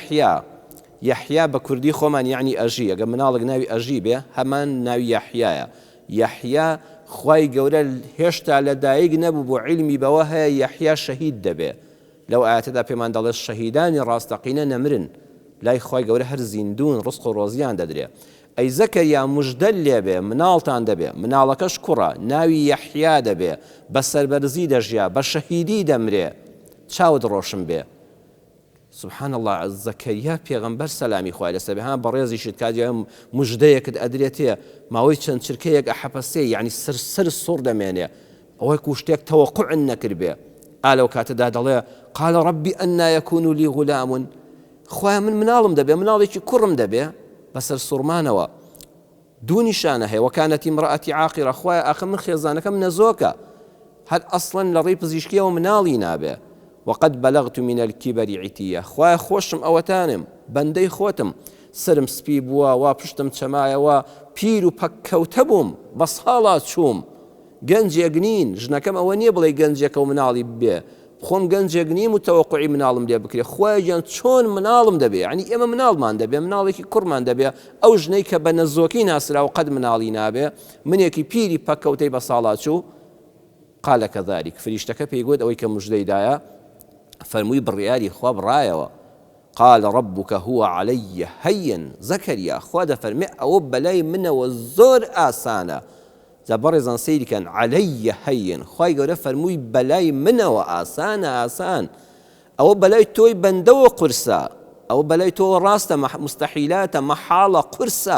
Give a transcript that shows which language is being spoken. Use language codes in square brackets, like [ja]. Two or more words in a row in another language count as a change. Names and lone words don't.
[ckb] یەحیا بە کوردی خۆمان یعنی ئەژی ئەگە مناڵک ناوی ئەژی بێ هەمان ناوی یەحیایە یەحیا خوای گەورە هێشتا لە دایک نەبوو بۆ عیلمی بەوە هەیە یەحیا شەهید دەبێ لەو ئاەتەدا پێمان دەڵێت شەهیدانی ڕاستەقینە نەمرن لای خوای گەورە هەر زیندون ڕزق و ڕۆزیان دەدرێ ئەی زەکەریا موژدە لێبێ مناڵتان دەبێ مناڵەکەش کوڕە ناوی یەحیا دەبێ بە سەربەرزی دەژیا بە شەهیدی دەمرێ چاوت ڕۆشن بێ [ar] سبحان الله [ckb] زەکەریا پێغەمبەر سەلامی خوای لەسەر بێ ها بەڕێزیشت کاتێ موژدەیەکت ئەدرێتێ ماوەی چەند چرکەیەک ئەحەپەسێ یعنی سەر سوڕ دەمێنێ ئەوەی شتێک تەوەقوع نەکرد بێ ئالەو کاتەدا دەڵێ [ar] قال ربي أنى يكون لي غلام [ckb] خوای من مناڵم دەبێ مناڵێکی کوڕم دەبێ بەسەر سوڕمانەوە دوو نیشانە هەیە [ar] وەکانەتی امرأەتی عاقرە [ckb] خوای ئاخر من خێزانەکەم نەزۆکە هەر ئەسڵەن لە ڕێی پزیشکیەوە مناڵی نابێ [ar] وقد بلغت من الكبر عتية [ckb] خوای خۆشم ئەوەتانم بەندەی خۆتم سرم سپی بووە وا پشتم چەمایەوە پیر و پەککەوتە بووم بە ساڵات چووم گەنجێک نین ژنەکەم ئەوە نییە بڵێ گەنجێکە و مناڵی بێ خۆم گەنجێک نیم و تەوەقوعی مناڵم لێ بکرێ خوای گیان چۆن مناڵم دەبێ ینی ئێمە مناڵمان دەبێ مناڵێکی کوڕمان دەبێ ئەو ژنەی کە بە نەزۆکی ناسرا و قەد مناڵی نابێ منێکی پیری پەککەوتەی بە ساڵات چوو [ar] قال كذلك [ckb] فریشتەکە پێی گوت ئەوەی کە موژدەیدایە فەرمووی بڕیاری خوا بڕایەوە [ar] قال ربك هو علي هين زكريا [ckb] خوا دەفەرمێ ئەوە بەلای منەوە زۆر ئاسانە زەبەڕێزان سەیریکەن [ar] علي هين [ckb] خوای گەورە فەرمووی بەلای منەوە ئاسانە ئاسان ئەوە بەلای تۆی بەندەوە قورسە ئەوە بەلای تۆ ڕاستە مستەحیلاتە مەحاڵە قورسە